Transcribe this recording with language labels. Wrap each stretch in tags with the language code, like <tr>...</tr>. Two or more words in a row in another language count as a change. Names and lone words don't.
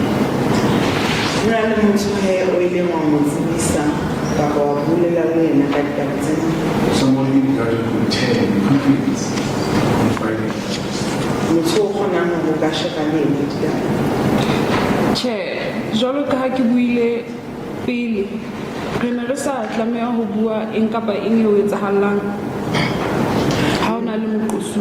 <en>Somebody that you could tell in confidence, confiding.</en> <st>Che, jwalo ka ha ke buile pele, re ne re sa tlameha ho bua eng kapa eng eo etsahalang ha o na le moqosu.</st>